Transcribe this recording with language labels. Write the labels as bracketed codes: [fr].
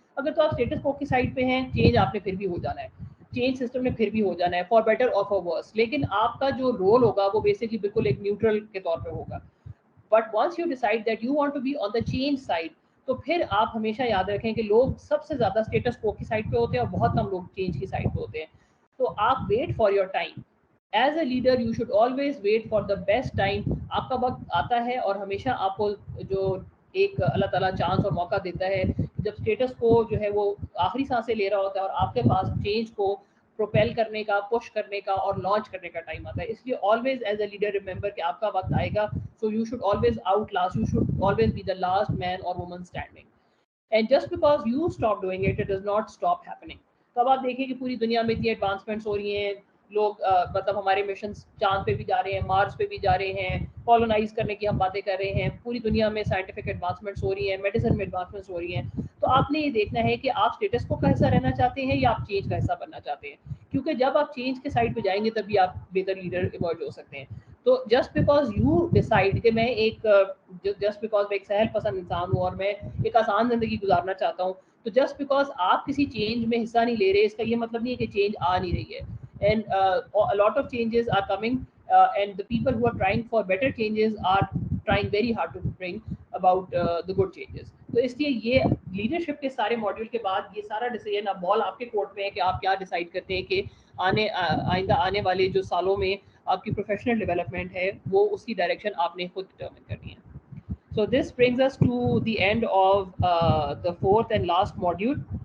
[ur] اگر تو آپ اسٹیٹس کو کی سائڈ پہ ہیں, چینج آپ نے پھر بھی ہو جانا ہے, چینج سسٹم نے پھر بھی ہو جانا ہے, [en] For better or for worse. [ur] لیکن آپ کا جو رول ہوگا وہ بیسکلی بالکل ایک نیوٹرل کے طور پہ ہوگا. [en] But once you decide that you want to be on the change side, [ur] تو پھر آپ ہمیشہ یاد رکھیں کہ لوگ سب سے زیادہ اسٹیٹس کو کی سائڈ پہ ہوتے ہیں اور بہت کم لوگ چینج کی سائڈ پہ ہوتے ہیں. تو آپ [en] Wait for your time. As a leader you should always wait for the best time. [ur] آپ کا وقت آتا ہے اور ہمیشہ آپ کو جو ایک اللہ تعالیٰ چانس اور موقع دیتا ہے جب اسٹیٹس کو جو ہے وہ آخری سانسیں لے رہا ہوتا ہے اور آپ کے پاس چینج کو پروپیل کرنے کا, پش کرنے کا اور لانچ کرنے کا ٹائم آتا ہے. اس لیے [en] always as a leader remember [ur] کہ آپ کا وقت آئے گا. [en] So you should always outlast, you should always be the last man اور woman standing. And just because you stop doing it, it does not stop happening. [ur] تو اب آپ دیکھیں کہ پوری دنیا میں اتنی ایڈوانسمنٹس ہو رہی ہیں, لوگ مطلب ہمارے مشنس چاند پہ بھی جا رہے ہیں, مارس پہ بھی جا رہے ہیں, کالونائز کرنے کی ہم باتیں کر رہے ہیں, پوری دنیا میں سائنٹیفک ایڈوانسمنٹس ہو رہی ہیں, میڈیسن میں ایڈوانسمنٹس ہو رہی ہیں. تو آپ نے یہ دیکھنا ہے کہ آپ اسٹیٹس کو کا حصہ رہنا چاہتے ہیں یا آپ چینج کا حصہ بننا چاہتے ہیں, کیونکہ جب آپ چینج کے سائڈ پہ جائیں گے تبھی آپ بہتر لیڈر ایمرج ہو سکتے ہیں. تو [en] just because you decide [ur] کہ میں ایک جسٹ بیکاز میں ایک سہل پسند انسان ہوں اور میں ایک آسان زندگی گزارنا چاہتا ہوں, تو جسٹ بیکاز آپ کسی چینج میں حصہ نہیں لے رہے اس کا یہ مطلب نہیں ہے کہ چینج آ نہیں رہی ہے. [en] And a lot of changes are coming, and the people who are trying for better changes are trying very hard to bring about the good changes. [ur] تو اس لیے یہ لیڈرشپ کے سارے ماڈیول کے بعد یہ سارا ڈیسیژن اب بال آپ کے کورٹ میں ہے کہ آپ کیا ڈیسائیڈ کرتے ہیں کہ آئندہ آنے والے جو سالوں میں آپ کی پروفیشنل ڈیولپمنٹ ہے وہ اس کی ڈائریکشن آپ نے خود ڈٹرمن کرنی ہے. [en] So this brings us to the end of the fourth and last module.